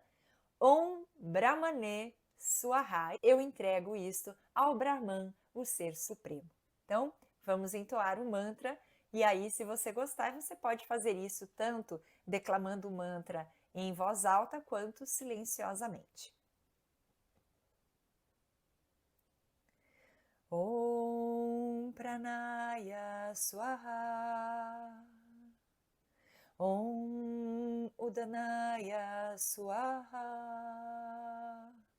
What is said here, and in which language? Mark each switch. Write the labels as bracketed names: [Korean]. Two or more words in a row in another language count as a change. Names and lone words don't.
[Sanskrit] ॐ ब्रह्मणे स्वाहा, [Portuguese] eu entrego isto ao Brahman, o Ser Supremo. Então, vamos entoar o mantra e aí, se você gostar, você pode fazer isso tanto declamando o mantra em voz alta quanto silenciosamente. [Sanskrit] ॐ प्राणाय स्वाहा. ॐ उदानाय स्वाहा.